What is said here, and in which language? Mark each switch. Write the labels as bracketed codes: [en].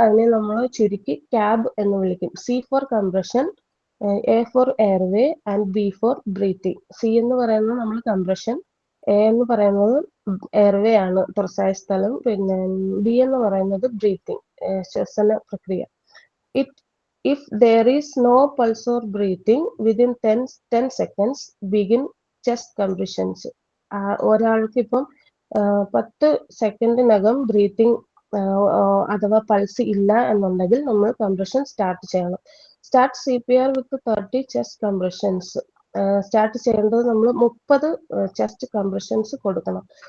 [ml] അതിനെ നമ്മൾ ചുരുക്കി CAB എന്ന് വിളിക്കും. [en] C for compression, A for airway and B for breathing. [ml] C എന്ന് പറയുന്നത് നമ്മൾ കംപ്രഷൻ, A എന്ന് പറയുന്നത് എയർവേ ആണ്, തുറസായ സ്ഥലം, പിന്നെ B എന്ന് പറയുന്നത് ബ്രീത്തിങ്, ശ്വസന പ്രക്രിയ. [en] If there is no pulse or breathing within 10 seconds, begin chest compressions. [ml] ഒരാൾക്ക് ഇപ്പം 10 സെക്കൻഡിനകം ബ്രീത്തിങ് അഥവാ പൾസ് ഇല്ല എന്നുണ്ടെങ്കിൽ നമ്മൾ കംപ്രഷൻ സ്റ്റാർട്ട് ചെയ്യണം. [en] Start CPR with 30 chest compressions. [ml] സ്റ്റാർട്ട് ചെയ്യേണ്ടത് നമ്മൾ 30 ചെസ്റ്റ് കംപ്രഷൻസ് കൊടുക്കണം.